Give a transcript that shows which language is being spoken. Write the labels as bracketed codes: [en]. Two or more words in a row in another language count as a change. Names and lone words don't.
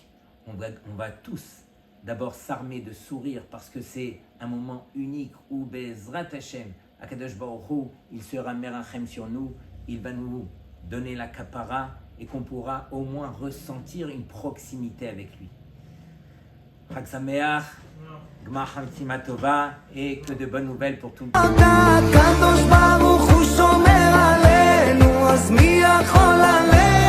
[fr] On va tous d'abord s'armer de sourire parce que c'est un moment unique où [he] בעזרת השם, הקדוש ברוך הוא, [fr] il sera merachem sur nous, il va nous donner la kapara et qu'on pourra au moins ressentir une proximité avec lui. [he] חג שמח, גמר חתימה טובה [fr] et que de bonnes nouvelles pour tout le monde. [he] הקדוש ברוך הוא שומר עלינו, אז מי יכול עלינו?